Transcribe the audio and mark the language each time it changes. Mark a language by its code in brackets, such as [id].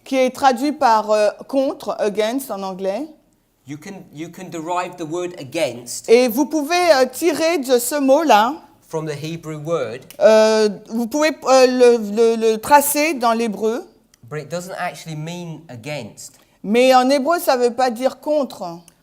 [fr] qui est traduit par contre, against en anglais, [en] you can derive the word against [fr] et vous pouvez tirer de ce mot-là, [en] from the Hebrew word, [fr] vous pouvez le tracer dans l'hébreu, [en] but it doesn't actually mean against. [fr] mais en hébreu, ça ne veut pas dire contre.